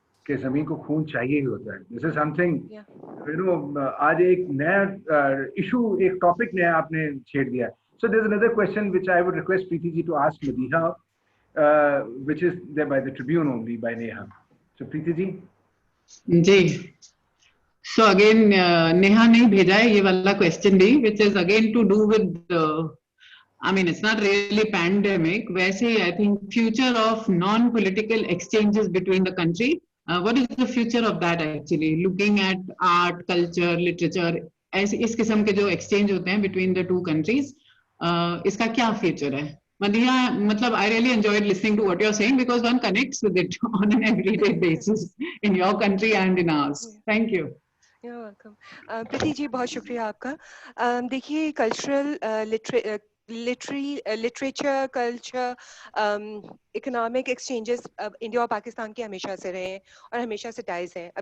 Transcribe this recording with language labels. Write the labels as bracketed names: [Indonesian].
[Hindi] कि ज़मीन को खून चाहिए ही होता है। [English] this is something you know, [Hindi] आज एक नया इशू, एक टॉपिक नया आपने छेड़ दिया। [English] So there is another question which I would request Preeti ji to ask Madiha, which is there by the Tribune only by Neha. So Preeti ji. So again Neha [Hindi] ने भेजा है ये वाला [English] question भी, which is again to do with I mean it's not really pandemic, [Hindi] वैसे [English] I think future of non-political exchanges between the country. What is the future of that actually? Looking at art, culture, literature, [Hindi] ऐसे इस किस्म के जो [English] exchange [Hindi] होते हैं [English] between the two countries, [Hindi] इसका क्या [English] future है? Madiha, matlab, I really enjoyed listening to what you're saying because one connects with it on an everyday basis in your country and in ours. Thank you. You're welcome. [Hindi] Preeti ji बहुत शुक्रिया आपका। देखिए cultural literature, culture, economic exchanges India और पाकिस्तान के हमेशा से रहे हैं और हमेशा से टाइज हैं।